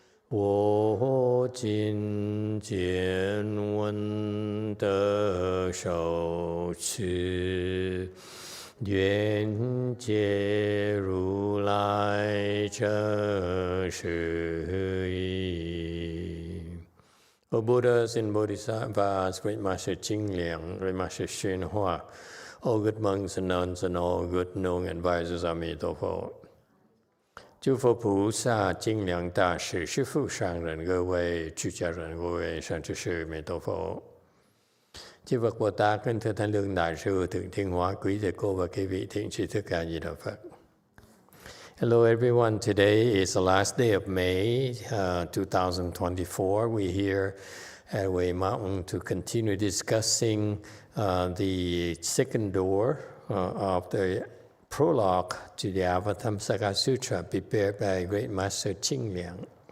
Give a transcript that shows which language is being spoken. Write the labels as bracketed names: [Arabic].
[Chinese] 我今见闻得受持，愿解如来真实义。 [English] O Buddhas and Bodhisattvas, Great Master Jing Liang, Great Master YongHua, all good monks and nuns and all good known advisors, Emitofuo. [Chinese] 诸佛菩萨、精良大士、师父上人、各位出家人、各位善知识，弥陀佛。 [Vietnamese] Chư Phật Bồ Tát, kính thưa Thánh Lương Đại sư Thượng Thiên Hóa, quý thầy cô và quý vị thiện tri thức A Di Đà Phật. [English] Hello everyone. Today is the last day of May 2024. We're here at Way Mountain to continue discussing the second door of the prologue to the Avatamsaka Sutra prepared by Great Master Jing Liang.